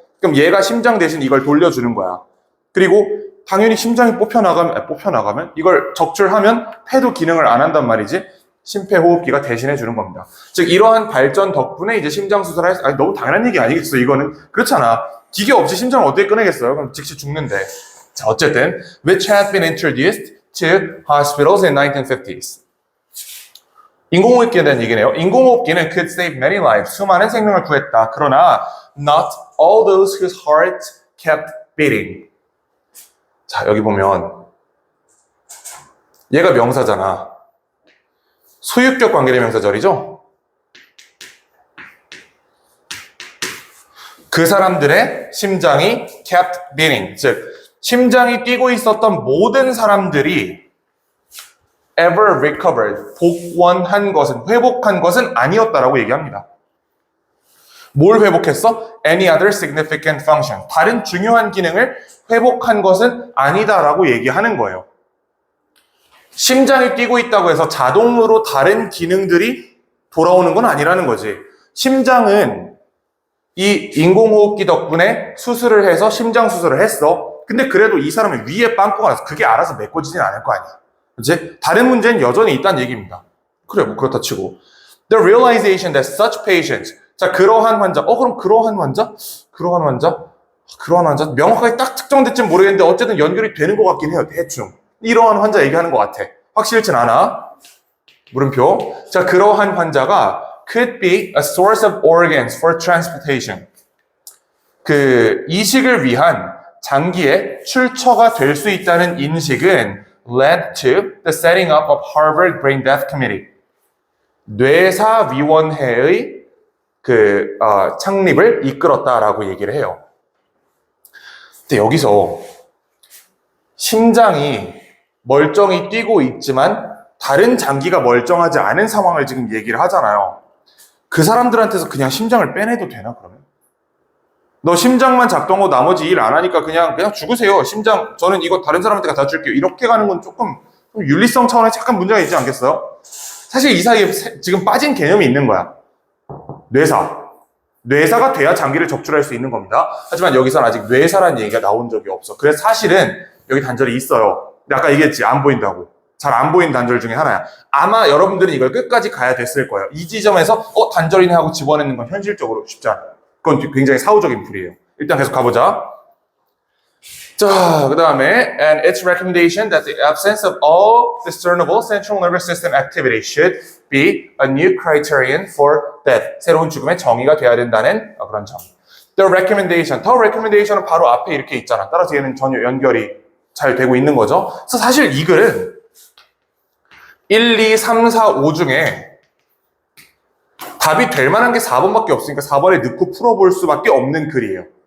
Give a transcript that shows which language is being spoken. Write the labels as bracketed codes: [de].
[ko] 그럼 얘가 심장 대신 이걸 돌려주는 거야. 그리고 당연히 심장이 뽑혀나가면 이걸 적출하면 폐도 기능을 안 한단 말이지. 심폐호흡기가 대신해 주는 겁니다. 즉 이러한 발전 덕분에 이제 심장 수술을 너무 당연한 얘기 아니겠어. 이거는 그렇잖아. 기계 없이 심장을 어떻게 꺼내겠어요? 그럼 즉시 죽는데. 자, 어쨌든 [en] which had been introduced to hospitals in 1950s. [ko] 인공호흡기에 대한 얘기네요. 인공호흡기는 [en] could save many lives. [ko] 수많은 생명을 구했다. 그러나 [en] not all those whose hearts kept beating. [ko] 자, 여기 보면 얘가 명사잖아. 소유격 관계의 명사절이죠? 그 사람들의 심장이 [en] kept beating. [ko] 즉, 심장이 뛰고 있었던 모든 사람들이 [en] ever recovered, [ko] 회복한 것은 아니었다라고 얘기합니다. 뭘 회복했어? [en] Any other significant function. [ko] 다른 중요한 기능을 회복한 것은 아니다라고 얘기하는 거예요. 심장이 뛰고 있다고 해서 자동으로 다른 기능들이 돌아오는 건 아니라는 거지. 심장은 이 인공호흡기 덕분에 수술을 해서 심장 수술을 했어. 근데 그래도 이 사람은 위에 빵꾸가 나서 그게 알아서 메꿔지진 않을 거 아니야. 그치? 다른 문제는 여전히 있다는 얘기입니다. 그래, 뭐 그렇다 치고. [en] The realization that such patients. [ko] 자, 그러한 환자. 그럼 그러한 환자? 그러한 환자? 그러한 환자? 명확하게 딱 특정됐지는 모르겠는데 어쨌든 연결이 되는 것 같긴 해요. 대충. 이러한 환자 얘기하는 것 같아. 확실진 않아. 물음표. 자, 그러한 환자가 [en] could be a source of organs for transplantation. [ko] 그 이식을 위한 장기의 출처가 될 수 있다는 인식은 [en] led to the setting up of Harvard Brain Death Committee. [ko] 뇌사위원회의 창립을 이끌었다라고 얘기를 해요. 근데 여기서 심장이 멀쩡히 뛰고 있지만 다른 장기가 멀쩡하지 않은 상황을 지금 얘기를 하잖아요. 그 사람들한테서 그냥 심장을 빼내도 되나 그러면? 너 심장만 작동하고 나머지 일 안 하니까 그냥 죽으세요. 심장 저는 이거 다른 사람한테 다 줄게요. 이렇게 가는 건 조금 윤리성 차원에서 약간 문제가 있지 않겠어요? 사실 이 사이에 지금 빠진 개념이 있는 거야. 뇌사가 돼야 장기를 적출할 수 있는 겁니다. 하지만 여기서는 아직 뇌사라는 얘기가 나온 적이 없어. 그래서 사실은 여기 단절이 있어요. 근데 아까 얘기했지, 안 보인다고. 잘 안 보이는 단절 중에 하나야. 아마 여러분들은 이걸 끝까지 가야 됐을 거예요. 이 지점에서 단절이네 하고 집어내는 건 현실적으로 쉽지 않아요. 그건 굉장히 사후적인 풀이에요. 일단 계속 가보자. 자, 그 다음에 [en] and its recommendation that the absence of all discernible central nervous system activity should be a new criterion for death. [ko] 새로운 죽음의 정의가 돼야 된다는 그런 점. [en] The recommendation, the recommendation은 [ko] 바로 앞에 이렇게 있잖아. 따라서 얘는 전혀 연결이 잘 되고 있는 거죠. 그래서 사실 이 글은 1, 2, 3, 4, 5 중에 답이 될 만한 게 4번밖에 없으니까 4번에 넣고 풀어볼 수밖에 없는 글이에요.